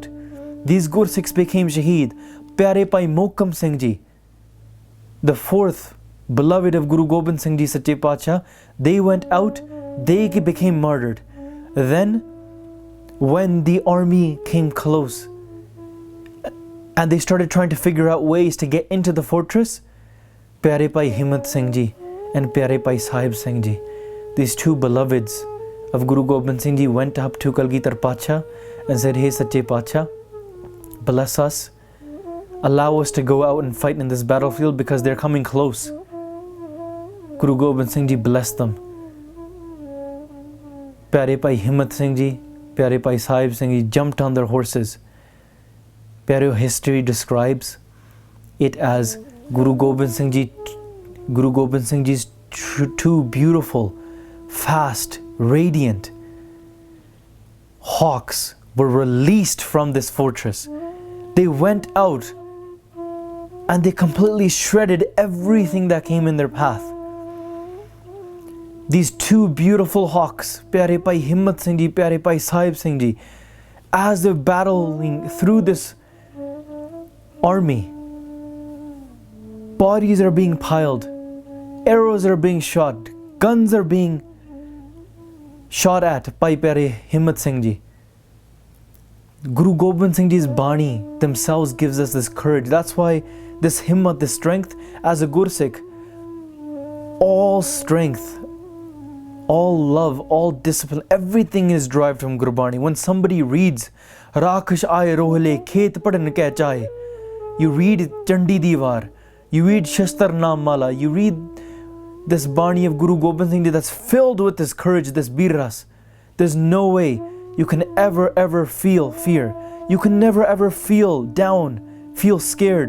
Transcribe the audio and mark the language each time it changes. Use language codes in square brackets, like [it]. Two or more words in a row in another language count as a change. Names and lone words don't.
[en] These Gursikhs became Shaheed. Pyare Bhai Mohkam Singh Ji, the fourth beloved of Guru Gobind Singh Ji Sache Pacha, they went out, they became martyred. Then, when the army came close and they started trying to figure out ways to get into the fortress, Pyare Bhai Himmat Singh Ji and Pyare Bhai Sahib Singh Ji, these two beloveds of Guru Gobind Singh Ji, went up to Kalgitar Pacha and said, "Hey Sache Pacha, bless us. Allow us to go out and fight in this battlefield because they're coming close." Guru Gobind Singh Ji blessed them. Pyare Bhai Himmat Singh Ji, Pyare Bhai Sahib Singh Ji jumped on their horses. Pyare history describes it as Guru Gobind Singh Ji's two beautiful, fast, radiant hawks were released from this fortress. They went out and they completely shredded everything that came in their path. These two beautiful hawks, Pyare Bhai Himmat Singh Ji, Pyare Bhai Sahib Singh Ji, as they're battling through this army, bodies are being piled, arrows are being shot, guns are being shot at by Pyare Himmat Singh Ji. Guru Gobind Singh Ji's Bani themselves gives us this courage. That's why this himmat, this strength, as a Gursikh, all strength, all love, all discipline, everything is derived from Gurbani. When somebody reads [pa] ਰਕਸ਼ ਆਏ ਰੋਹਲੇ ਖੇਤ ਪੜਨ ਕਹਿ ਚਾਹੇ, [en] you read Chandi Diwar, you read Shastar Naam Mala, you read this Bani of Guru Gobind Singh Ji that's filled with this courage, this birras. There's no way you can ever feel fear. You can never ever feel down, feel scared.